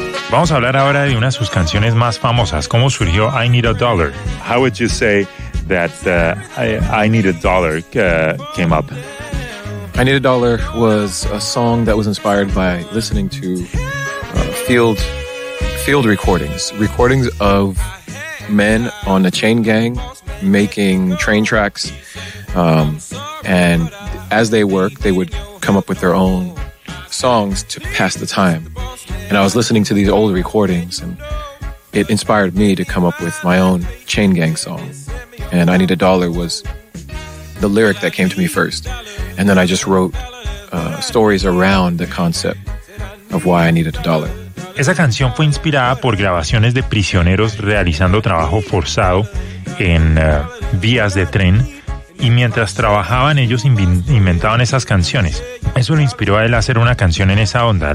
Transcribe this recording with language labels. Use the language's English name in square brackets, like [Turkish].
[Spanish] Vamos a hablar ahora de una de sus canciones más famosas. ¿Cómo surgió I Need a Dollar? [English] How would you say that I Need a Dollar came up? I Need a Dollar was a song that was inspired by listening to field recordings of men on a chain gang making train tracks, and as they worked, they would come up with their own songs to pass the time. And I was listening to these old recordings, and it inspired me to come up with my own chain gang song. And I Need a Dollar was the lyric that came to me first. And then I just wrote stories around the concept of why I needed a dollar. [Spanish] Esa canción fue inspirada por grabaciones de prisioneros realizando trabajo forzado en vías de tren. Y mientras trabajaban, ellos inventaban esas canciones. Eso lo inspiró a él a hacer una canción en esa onda.